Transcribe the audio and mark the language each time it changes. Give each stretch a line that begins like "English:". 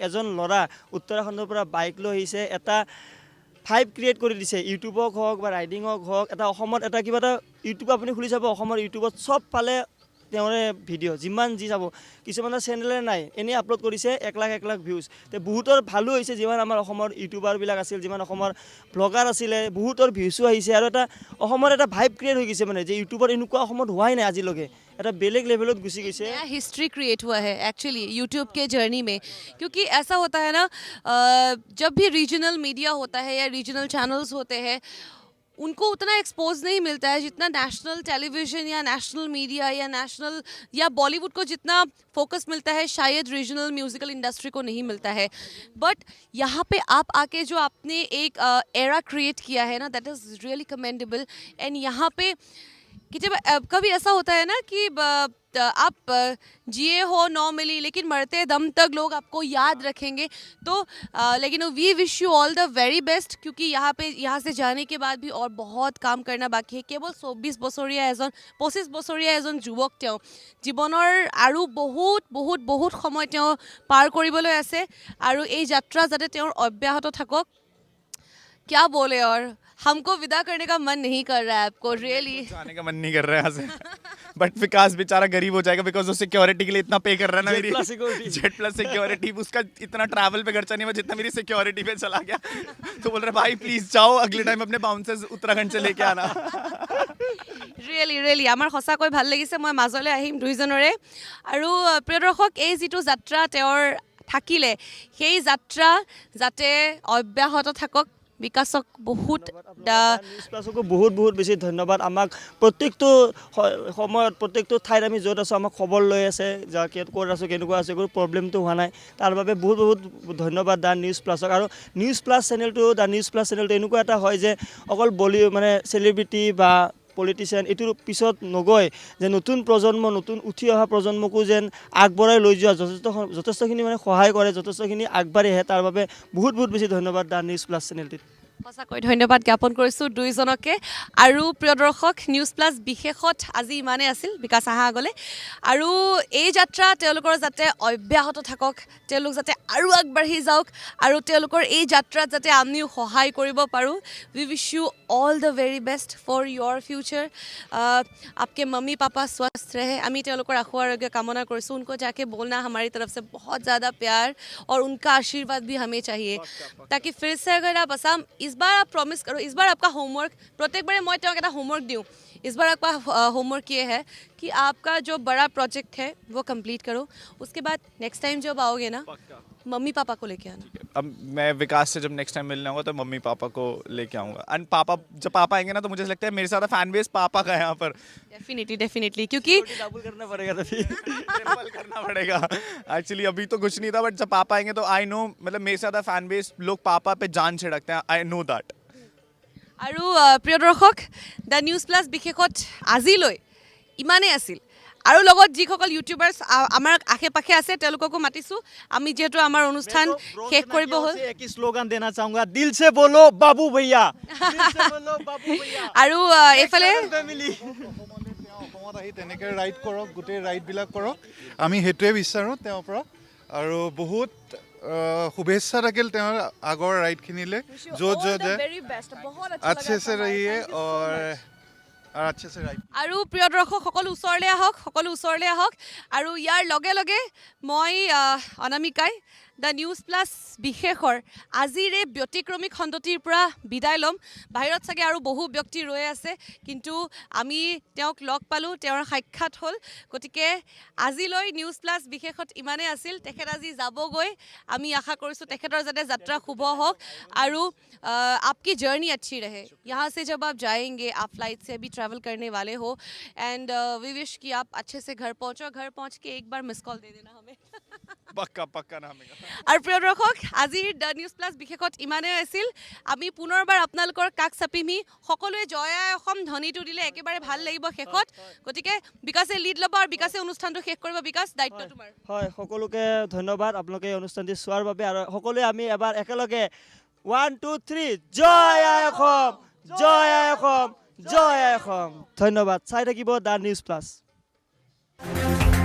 Assamese: এজন ল'ৰা উত্তৰাখণ্ডৰ পৰা বাইক লৈ আহিছে, এটা ফাইভ ক্ৰিয়েট কৰি দিছে, ইউটিউবক হওক বা ৰাইডিঙক হওক, এটা অসমত এটা কিবা এটা ইউটিউব আপুনি খুলি চাব, অসমৰ ইউটিউবত চব পালে তেওঁৰে ভিডিঅ', যিমান যি চাব, কিছুমানৰ চেনেলে নাই, এনেই আপলোড কৰিছে 1 লাখ ভিউজ। তে বহুতৰ ভালো হৈছে, যিমান আমাৰ অসমৰ ইউটিউবাৰবিলাক আছিল, যিমান অসমৰ ব্লগাৰ আছিলে, বহুতৰ ভিউজো আহিছে, আৰু এটা অসমৰ এটা ভাইব ক্ৰিয়েট হৈ গৈছে, মানে যে ইউটিউবৰ এনেকুৱা অসমত হোৱাই নাই আজিলৈকে, এটা বেলেগ লেভেলত গুচি গৈছে।
Hindi: नया हिस्ट्री क्रिएट हुआ है एक्चुअली यूट्यूब के जर्नी में, क्योंकि ऐसा होता है ना, जब भी रीजनल मीडिया होता है या रीजनल चैनल्स होते हैं, उनको उतना एक्सपोज नहीं मिलता है जितना नेशनल टेलीविज़न या नेशनल मीडिया या नेशनल या बॉलीवुड को जितना फोकस मिलता है, शायद रीजनल म्यूज़िकल इंडस्ट्री को नहीं मिलता है। बट यहाँ पे आप आके जो आपने एक एरा क्रिएट किया है ना,
English: That is really commendable.
Hindi: And यहाँ पे कि जब कभी ऐसा होता है ना कि आप जिए हो नॉर्मली, लेकिन मरते दम तक लोग आपको याद रखेंगे। तो लेकिन
English: we wish you all the very best,
Hindi: क्योंकि यहाँ से जाने के बाद भी और बहुत काम करना बाकी है।
Assamese: केवल 24 বছৰীয়া এজন 25 বছৰীয়া এজন যুৱক, তেওঁ জীৱনৰ আৰু বহুত বহুত বহুত সময় তেওঁ পাৰ কৰিবলৈ আছে, আৰু এই যাত্ৰা যাতে তেওঁৰ অব্যাহত থাকক।
Hindi: क्या बोले, और हमको विदा करने का मन नहीं कर रहा है आपको, रियली जाने का मन नहीं कर रहा है यहाँ से, बट विकास बेचारा गरीब हो जाएगा बिकॉज वो सिक्योरिटी के लिए इतना पे कर रहा है ना, मेरी जेट प्लस सिक्योरिटी, उसका इतना ट्रैवल पे खर्चा नहीं हुआ जितना मेरी सिक्योरिटी पे चला गया। तो बोल रहे भाई प्लीज जाओ, अगले टाइम अपने बाउंसर्स उत्तराखंड से लेके आना।
Assamese: ৰিয়েলি আমাৰ সঁচাকৈ ভাল লাগিছে। মই মাজলৈ আহিম দুইজনৰে, আৰু প্ৰিয় দৰ্শক, এই যিটো যাত্ৰা তেওঁৰ থাকিলে, সেই যাত্ৰা যাতে অব্যাহত থাকক। বিকাশক বহুত নিউজ প্লাছকো বহুত বহুত বেছি ধন্যবাদ। আমাক প্ৰত্যেকটো সময়ত, প্ৰত্যেকটো ঠাইত আমি য'ত আছোঁ আমাক খবৰ লৈ আছে, যে ক'ত আছোঁ, কেনেকুৱা আছোঁ, একো প্ৰব্লেমটো হোৱা নাই, তাৰ বাবে বহুত বহুত ধন্যবাদ দ্য নিউজ প্লাছক। আৰু নিউজ প্লাছ চেনেলটো, দ্য নিউজ প্লাছ চেনেলটো এনেকুৱা এটা হয় যে অকল মানে চেলিব্ৰিটি বা পলিটিচিয়ান এইটোৰ পিছত নগৈ যে নতুন প্ৰজন্ম, নতুন উঠি অহা প্ৰজন্মকো যেন আগবঢ়াই লৈ যোৱা যথেষ্টখিনি মানে সহায় কৰে, যথেষ্টখিনি আগবাঢ়ি আহে, তাৰ বাবে বহুত বহুত বেছি ধন্যবাদ দ্য নিউজ প্লাছ চেনেলটিত। সঁচাকৈ ধন্যবাদ জ্ঞাপন কৰিছোঁ দুইজনকে। আৰু প্ৰিয় দৰ্শক, নিউজ প্লাছ বিশেষত আজি ইমানেই আছিল, বিকাশ আহা আগলৈ। আৰু এই যাত্ৰা তেওঁলোকৰ যাতে অব্যাহত থাকক, তেওঁলোক যাতে আৰু আগবাঢ়ি যাওক, আৰু তেওঁলোকৰ এই যাত্ৰাত যাতে আমিও সহায় কৰিব পাৰোঁ।
English: We wish you all the very best for your future.
Hindi: आपके मम्मी पापा स्वस्थ रहे,
Assamese: আমি তেওঁলোকৰ আশু আৰোগ্য কামনা কৰিছোঁ।
Hindi: उनको जाके बोलना हमारी तरफ से बहुत ज़्यादा प्यार और उनका आशीर्वाद भी हमें चाहिए, ताकि फिर से अगर आप आसाम, इस बार आप प्रॉमिस करो, इस बार आपका होमवर्क, प्रत्येक बारे मैं
Assamese: তেওঁক এটা
Hindi: होमवर्क দিওঁ, इस बार आपका होमवर्क ये है कि आपका जो बड़ा प्रोजेक्ट है वो कंप्लीट करो, उसके बाद नेक्स्ट टाइम जब आओगे ना मम्मी पापा को लेके आना। अब मैं विकास से जब नेक्स्ट टाइम मिलने आऊँगा तो मम्मी पापा को लेके आऊँगा। एंड पापा जब पापा आएंगे ना तो मुझे लगता है मेरे ज़्यादा फैन बेस पापा का है यहाँ पर। डेफिनेटली क्योंकि डबल करना पड़ेगा तभी। ट्रिपल करना पड़ेगा। एक्चुअली अभी तो कुछ नहीं था, बट जब पापा आएंगे तो आई नो, मतलब मेरे ज़्यादा फैन बेस लोग पापा पे जान छिड़कते हैं,
English: I know that.
Assamese: আৰু প্ৰিয় দৰ্শক, দ্য নিউজ প্লাছ বিশেষত আজিলৈ ইমানেই আছিল। আৰু লগত যিসকল ইউটিউবাৰ্ছ আমাৰ আশে পাশে আছে তেওঁলোককো মাতিছোঁ। আমি যিহেতু আমাৰ অনুষ্ঠান শেষ কৰিব হ'ল,
Hindi: एक ही स्लोगन देना चाहूंगा, दिल से बोलो बाबू भैया, दिल से बोलो बाबू भैया।
Assamese: আৰু এইফালে
English: family
Assamese: অসমত আহি তেনেকৈ ৰাইড কৰক, গোটেই ৰাইডবিলাক কৰক, আমি সেইটোৱে বিচাৰোঁ তেওঁৰ পৰা। আৰু বহুত শুভেচ্ছা থাকিল তেওঁৰ আগৰ ৰাইডখিনিলে, য'ত য'ত যায়
Hindi: वेरी बेस्ट बहुत अच्छे से रहिए और अच्छे से राइड।
Assamese: আৰু প্ৰিয় দৰ্শক সকলো ওচৰলৈ আহক, সকলো ওচৰলৈ আহক। আৰু ইয়াৰ লগে লগে মই অনামিকাই দ্য নিউজ প্লাছ বিশেষৰ আজিৰ এই ব্যতিক্ৰমী খণ্ডটিৰ পৰা বিদায় ল'ম। বাহিৰত চাগে আৰু বহু ব্যক্তি ৰৈ আছে, কিন্তু আমি তেওঁক লগ পালোঁ, তেওঁৰ সাক্ষাৎ হ'ল। গতিকে আজিলৈ নিউজ প্লাছ বিশেষত ইমানেই আছিল। তেখেত আজি যাবগৈ, আমি আশা কৰিছোঁ তেখেতৰ যাতে যাত্ৰা শুভ হওক আৰু
Hindi: आपकी जर्नी अच्छी रहे। यहाँ से जब आप जाएंगे, आप फ्लाइट से अभी ट्रैवल करने वाले हो,
English: and we wish
Hindi: कि आप अच्छे से घर पहुँचो। घर पहुँच के एक बार मिस कॉल दे देना हमें। पक्का पक्का नाम
Assamese: আৰু প্ৰিয় দৰ্শক, আজিৰ দ্য নিউজ প্লাছ বিশেষত ইমানেই আছিল। আমি পুনৰবাৰ আপোনালোকৰ কাষ চাপিমহি। সকলোৱে জয় আই অসম ধ্বনিটো দিলে একেবাৰে ভাল লাগিব শেষত। গতিকে বিকাশে লিড ল'ব আৰু বিকাশে অনুষ্ঠানটো শেষ কৰিব। বিকাশ, দায়িত্ব তোমাৰ। হয়, সকলোকে ধন্যবাদ আপোনালোকে এই অনুষ্ঠানটি চোৱাৰ বাবে। আৰু সকলোৱে আমি এবাৰ একেলগে 1 2 3 জয় আই অসম, জয় আই অসম, জয় আই অসম। ধন্যবাদ। চাই থাকিব দ্য নিউজ প্লাছ।